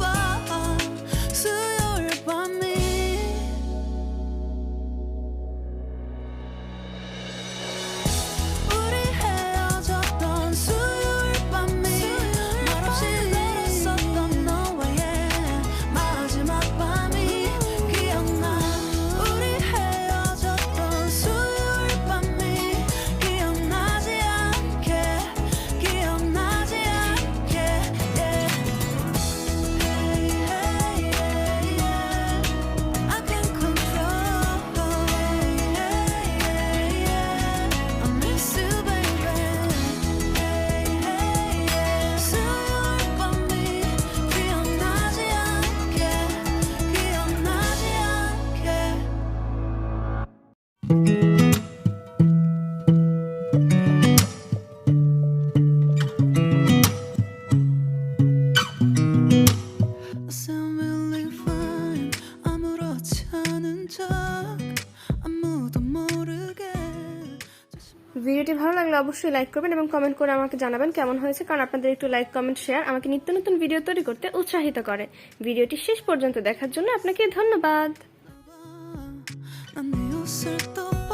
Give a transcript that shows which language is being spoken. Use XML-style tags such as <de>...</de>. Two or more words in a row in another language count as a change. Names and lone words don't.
<ko>수요일 밤이 우리 헤어졌던 수요일 밤이 말없이 걸었었던 너와의 마지막 밤이 기억나. 우리 헤어졌던 수요일 밤이 기억나지 않게 기억나지 않게 yeah.</ko> <en>Hey, hey, yeah, yeah. I can control. Hey, hey, yeah, yeah. I miss you, baby. Hey, hey, yeah.</en> <ko>수요일 밤이 기억나지 않게 기억나지 않게.</ko> <en>I sound really fine.</en> <ko>아무렇지 않은 척 아무도 모르게.</ko> <bn>ভিডিওটি ভালো লাগলে অবশ্যই লাইক করবেন এবং কমেন্ট করে আমাকে জানাবেন কেমন হয়েছে, কারণ আপনাদের একটু লাইক, কমেন্ট, শেয়ার আমাকে নিত্য নতুন ভিডিও তৈরি করতে উৎসাহিত করে। ভিডিওটি শেষ পর্যন্ত দেখার জন্য আপনাকে ধন্যবাদ।</bn> <ko>난 네 옷을 또</ko>